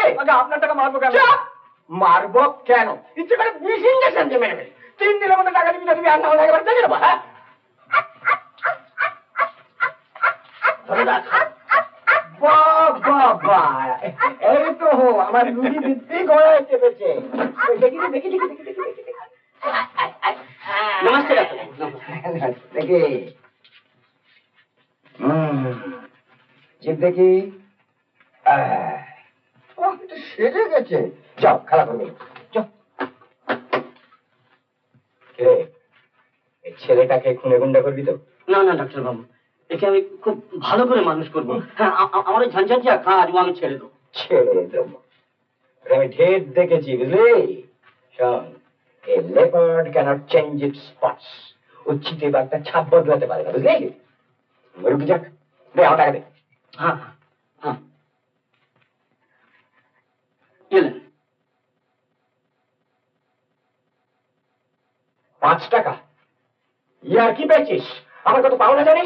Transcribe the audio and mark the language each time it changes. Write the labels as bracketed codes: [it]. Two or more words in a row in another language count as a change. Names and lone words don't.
[bn] আগে আপনার টাকা মারবো কেন? মারবো কেন? ইচ্ছে করে বিষ ইঞ্জেকশন দিয়ে মেরে ফেলি। 3 দিনের মধ্যে টাকা দিবি না দিবি, আর না হলে একবার দেখে নেবো। হ্যাঁ বাবা, এই তো আমার রুগী বৃদ্ধি গড়ায় চেপেছে। দেখি দেখি দেখি দেখি দেখি দেখি। [hi] नमस्ते डॉक्टर। [bn] দেখি জিভ দেখি। সেরে গেছে। যাও খেলা করবে, যাও। এই ছেলেটাকে খুনে গুন্ডা করবি তো? না না ডাক্তার বাবু, একে আমি খুব ভালো করে মানুষ করবো। হ্যাঁ আমার ওই ঝঞ্ঝাটিয়া কাজ ও আমি ছেড়ে দেবো। ছেড়ে দেবো? আমি ঢের দেখেছি বুঝলি। শোন, [en] a leopard cannot change its spots. [bn] ও চিতে বাঘটা ছাপ বদলাতে পারে না, বুঝলি? রুটি যাক, দে আমার টাকা দে। হ্যাঁ হ্যাঁ এলেন 5 টাকা? ইয়ার কি পেয়েছিস? আমার কত পাওনা জানিস?